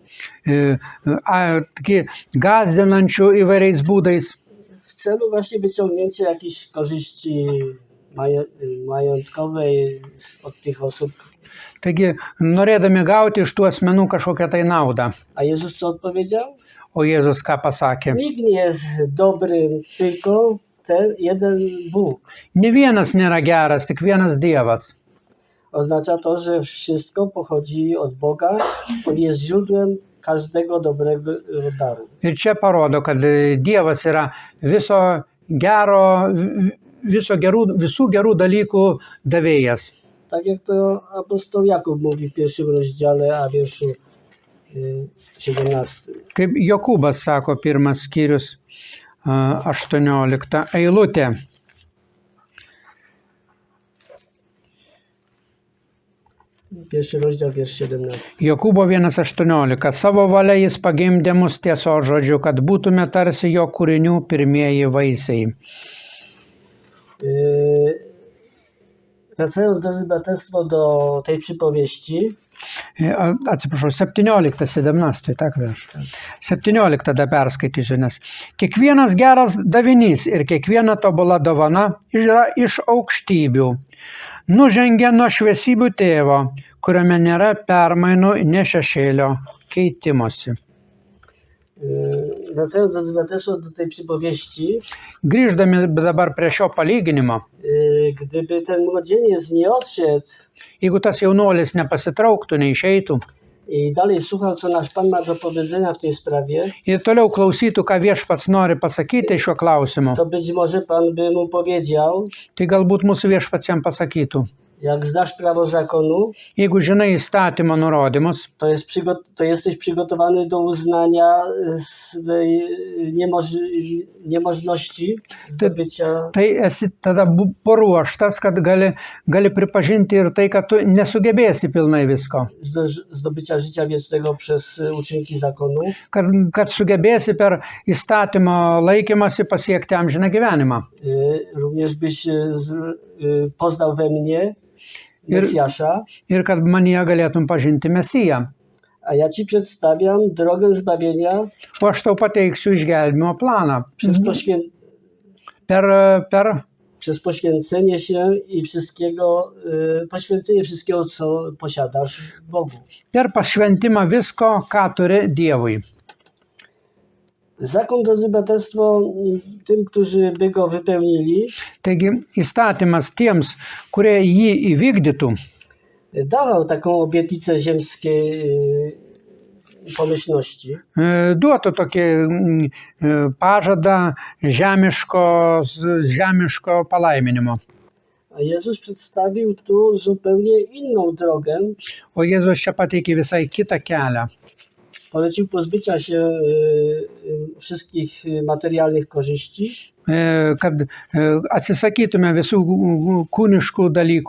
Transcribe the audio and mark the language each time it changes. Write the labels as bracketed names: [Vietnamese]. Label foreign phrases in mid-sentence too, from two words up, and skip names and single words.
[Lithuanian] gąsdinančių įvairiais būdais, [Polish] w celu właśnie wyciągnięcia jakichś korzyści majątkowej od tych osób. [Lithuanian] taigi norėdami gauti iš tų asmenų kažkokią tai naudą. [Polish] A Jezus co odpowiedział? [Lithuanian] O Jėzus ką pasakė? [Polish] Nikt nie jest dobrym, tylko ten jeden Bóg. [Lithuanian] Ne vienas nėra geras, tik vienas Dievas. [Polish] Oznacza to, że wszystko pochodzi od Boga. On jest źródłem każdego dobrego daru. [Lithuanian] Ir čia parodo, kad Dievas yra visų gerų dalykų davėjas. [Polish] Tak jak to apostoł Jakub mówi w 1 rozdziale, a wierszu 17. [Lithuanian] Kaip Jokūbas sako, 1 skyrius 18 eilutė. [Polish] Pierwszy rozdział, wiersz 17. [Lithuanian] Jokūbo 1,18. Savo valia jis pagimdė mus tiesos žodžiu, kad būtume tarsi jo kūrinių pirmieji vaisiai. [Polish] Wracając, drodzy braterstwo, do tej przypowieści, [Lithuanian] Atsiprašau, 17, tak veš. 17 dar perskaitysiu, nes kiekvienas geras davinys ir kiekviena tobula dovana yra iš aukštybių. Nužengia nuo šviesybių tėvo, kuriame nėra permainų, ne šešėlio keitimosi. [Polish] wracając, drodzy braterstwo, do tej przypowieści, [Lithuanian] Grįždami dabar prie šio palyginimo, [Polish] gdyby ten młodzieniec nie odszedł [Lithuanian] jeigu tas jaunuolis nepasitrauktų, neišeitų [Polish] i dalej słuchał, co nasz Pan ma do powiedzenia w tej sprawie, [Lithuanian] ir toliau klausytų, ką viešpats nori pasakyti šiuo klausimu, [Polish] to być może Pan by mu powiedział, [Lithuanian] tai galbūt mūsų viešpats jam pasakytų: [Polish] jak znasz prawo zakonu, [Lithuanian] jeigu žinai įstatymo nurodymus, [Polish] to jesteś przygotowany do uznania swej niemożności zdobycia. [Lithuanian] tai esi tada paruoštas, kad gali pripažinti ir tai, kad tu nesugebėsi pilnai visko. [Polish] Zdobycia życia wiecznego przez uczynki zakonu. [Lithuanian] Kad sugebėsi per įstatymo laikymasi pasiekti amžiną gyvenimą. [Polish] Również byś poznał we mnie Mesjasza, [Lithuanian] Ir kad manyje galėtum pažinti Mesiją. [Polish] a ja ci przedstawiam drogę zbawienia [Lithuanian] O aš tau pateiksiu išgelbimo planą. [Polish] Przez poświęcenie się i poświęcenie wszystkiego, co posiadasz Bogu. [Lithuanian] Per pašventimą visko, ką turi Dievui. [Polish] Zakon, drodzy braterstwo, tym, którzy by go wypełnili, [Lithuanian] Taigi įstatymas tiems, kurie jį įvykdytų, [Polish] dawał taką obietnicę ziemskiej pomyślności. [Lithuanian] Duotų tokį pažadą žemiško palaiminimo. [Polish] A Jezus przedstawił tu zupełnie inną drogę. [Lithuanian] O Jėzus čia pateikė visai kitą kelią. [Polish] Polecił pozbycia się wszystkich materialnych korzyści [Lithuanian] Kad atsisakytume visų kūniškų dalykų